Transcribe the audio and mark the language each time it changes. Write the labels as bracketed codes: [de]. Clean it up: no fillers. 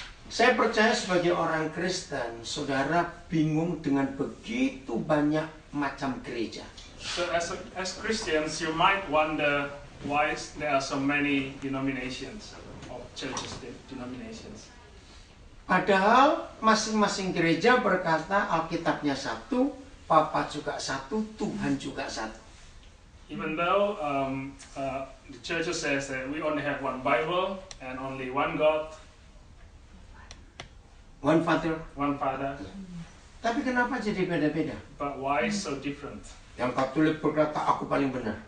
[id] Saya percaya sebagai orang Kristen, saudara bingung dengan begitu banyak macam gereja. [en] So as Christians, you might wonder why there are so many denominations of churches, denominations. [id] Padahal masing-masing gereja berkata Alkitabnya satu, Papa juga satu, Tuhan juga satu. [en] Even though the church says that we only have one Bible and only one God, One Father. one Father, [id] Tapi kenapa jadi beda-beda? [en] but why so different? [id] Yang Katolik berkata aku paling benar.